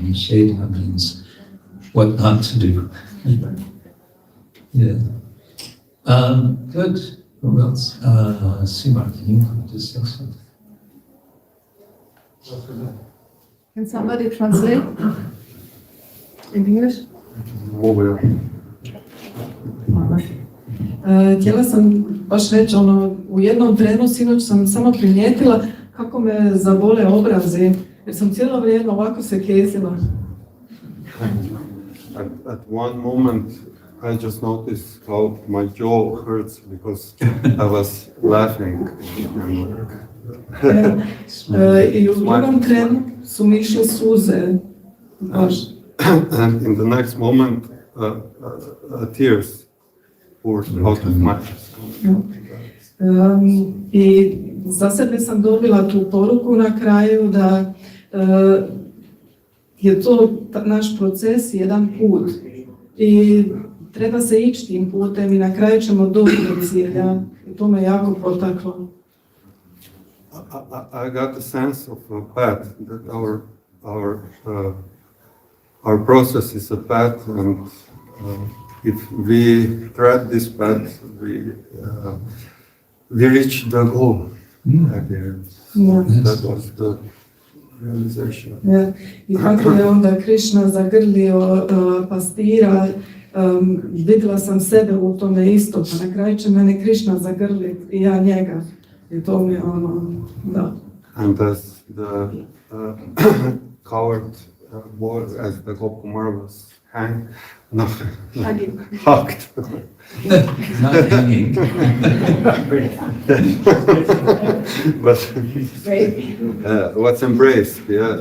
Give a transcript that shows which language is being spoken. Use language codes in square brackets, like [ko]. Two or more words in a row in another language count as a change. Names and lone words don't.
[en] Nishedha means what not to do. Yeah. Good. Who else? Sima, can you just say something? Can somebody translate in English? [hr] Htjela sam baš reći, u jednom trenu sinoć sam samo primijetila kako me zabole obrazi, jer sam cijelo vrijeme ovako se kezila. [en] At one moment, I just noticed how my jaw hurts because I was laughing. [hr] I u drugom trenu su mi išle suze. [en] And in the next moment, tears poured out of my eyes. [hr] I za sebe sam dobila tu poruku na kraju da je to naš proces, jedan put. I treba se ići tim putem i na kraju ćemo doći do cilja. I to me jako potaklo. [en] I got the sense of a path, that our process is a path, and if we tread this path, we reach the goal at the end. That was the realization. Ja. [hr] I kako je onda Krishna zagrlio pastira, vidjela sam sebe u tome isto, pa na kraju će mene Krishna zagrliti i ja njega. I to mi je da. [en] And as the coward boy, as the Gopkumar was hang, no, Hugging. hugged. Not hanging. But what's embraced, yeah.